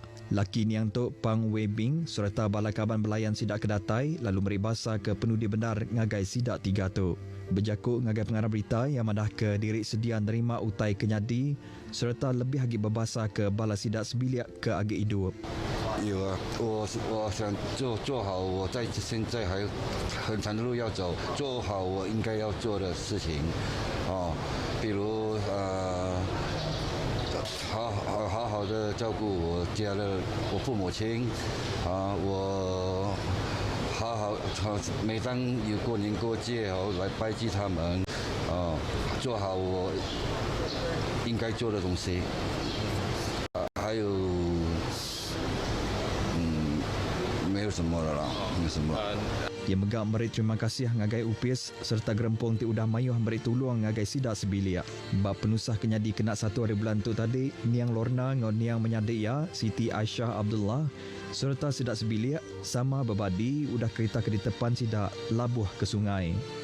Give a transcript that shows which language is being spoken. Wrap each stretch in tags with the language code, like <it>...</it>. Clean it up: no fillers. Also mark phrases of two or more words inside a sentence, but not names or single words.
<iba>Laki niang tu Pang Webing serta balakaban belayan Sida kedatai lalu meribasa ke penudi benar ngagai Sida 3 tu. Berjakuk ngagai pengarah berita yang madah ke diri sedia nerima utai kenyadi serta lebih lagi berbasa ke bala Sida sebiliak ke agi hidup.</iba> <zh>有啊，我想做好我在现在还很长的路要走，做好我应该要做的事情，比如好好的照顾我家的我父母亲，我好每当有过年过节来拜祭他们，做好我应该做的东西，还有。没有什么了啦，没什么。</zh> <iba>Ia megak memberi terima kasih ngagai upis serta gerempong ti udah mayuh memberi tolong ngagai Sida sebiliak. Bab penusah kenyadi kena 1 hari bulan tu tadi, niang Lorna ngau niang menyadi ya Siti Aisyah Abdullah serta Sida sebiliak sama berbadi udah kereta ke di tepan Sida labuh ke sungai.</iba>